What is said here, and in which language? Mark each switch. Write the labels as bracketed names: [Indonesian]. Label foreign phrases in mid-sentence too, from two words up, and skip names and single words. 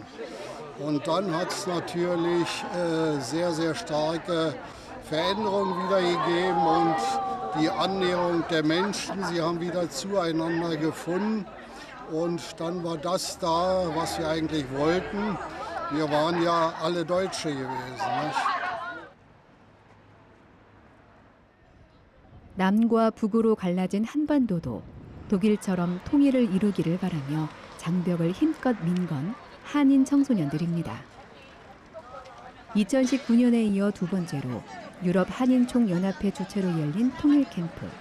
[German] Und dann hat es natürlich sehr, sehr starke Veränderungen wieder gegeben und die Annäherung der Menschen. Sie haben wieder zueinander gefunden. Und dann war das da, was wir eigentlich wollten. Wir waren ja alle Deutsche gewesen. Nicht? [Korean] 남과 북으로 갈라진 한반도도 독일처럼 통일을 이루기를 바라며 장벽을 힘껏 민 건 한인 청소년들입니다. 2019년에 이어 두 번째로 유럽 한인총연합회 주최로 열린 통일 캠프.